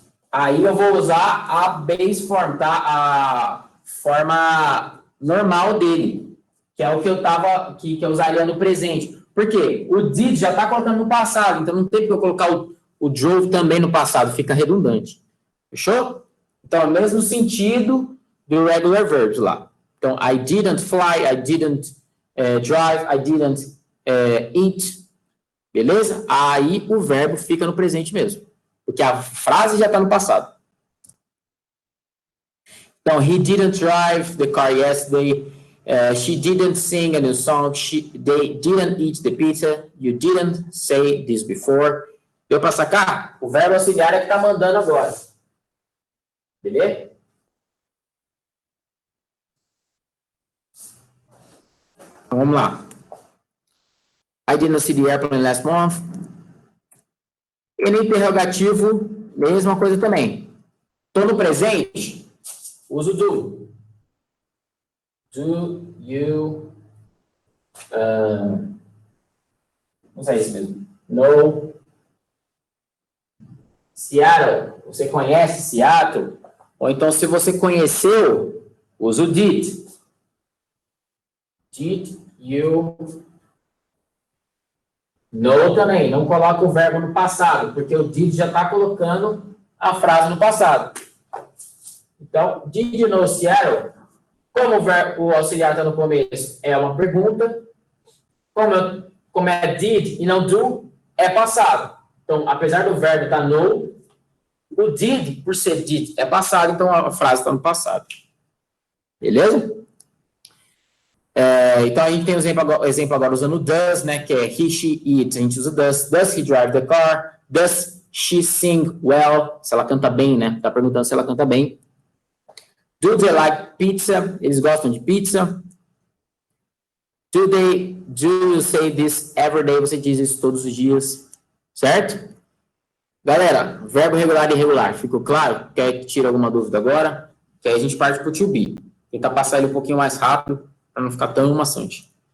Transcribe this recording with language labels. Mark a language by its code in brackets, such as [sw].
[pt] Aí eu vou usar a base form, tá? A forma normal dele, que é o que que eu usaria no presente. Por quê? O did já está colocando no passado, então não tem que eu colocar o drove também no passado, fica redundante. Fechou? Então, é o mesmo sentido do regular verbs lá. [en] Então, I didn't fly, I didn't drive, I didn't eat. [pt] Beleza? Aí o verbo fica no presente mesmo. Porque a frase já está no passado. [en] Então, he didn't drive the car yesterday. She didn't sing a new song. They didn't eat the pizza. You didn't say this before. [pt] Deu para sacar? O verbo auxiliar é que está mandando agora. Beleza? Então, vamos lá. [en] I didn't see the airplane last month. [pt] E no interrogativo, mesma coisa também. Estou no presente, uso do. [en] Do you... [pt] vamos usar isso mesmo. No. Seattle. Você conhece Seattle? Ou então, se você conheceu, usa o did. [en] Did you know também. [pt] Não coloca o verbo no passado, porque o did já está colocando a frase no passado. [en] Então, did you know Seattle? [pt] Como o auxiliar está no começo, é uma pergunta. Como é did e não do, é passado. Então, apesar do verbo estar no, o did, por ser did, é passado, então a frase está no passado. Beleza? Então, a gente tem o exemplo agora usando does, né? Que é he, she, it. A gente usa does. [en] Does he drive the car? Does she sing well? [pt] Se ela canta bem, né? Está perguntando se ela canta bem. [en] Do they like pizza? [pt] Eles gostam de pizza? [en] Do you say this every day? [pt] Você diz isso todos os dias, certo? Galera, verbo regular e irregular, ficou claro? Quer que tire alguma dúvida agora? Que aí a gente parte para o to be. Tentar passar ele um pouquinho mais rápido, para não ficar tão maçante.